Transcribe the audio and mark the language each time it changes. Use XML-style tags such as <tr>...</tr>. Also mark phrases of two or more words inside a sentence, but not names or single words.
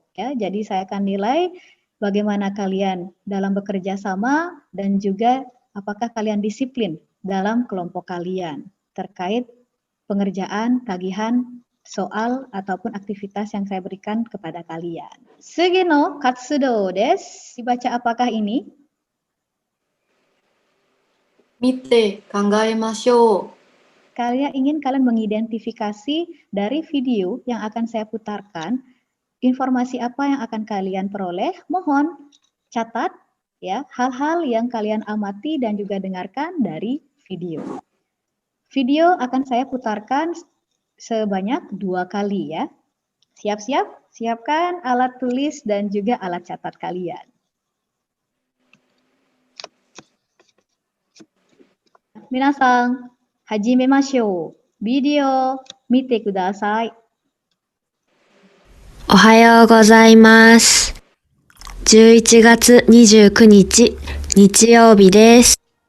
<id>Ya, jadi saya akan nilai bagaimana kalian dalam bekerja sama dan juga apakah kalian disiplin dalam kelompok kalian terkait pengerjaan, tagihan, soal ataupun aktivitas yang saya berikan kepada kalian.</id> <ja>次の活動です.</ja> <id>Dibaca apakah ini?</id> <ja>見て考えましょう。</ja> <id>Kalian mengidentifikasi dari video yang akan saya putarkan, informasi apa yang akan kalian peroleh, mohon catat ya hal-hal yang kalian amati dan juga dengarkan dari video. Video akan saya putarkan sebanyak 2 kali ya. Siap-siap? Siapkan alat tulis dan juga alat catat kalian.</id> <ja>皆さん、始めましょう. Video, 見てください. おはようございます。11月29日、日曜日です。</ja>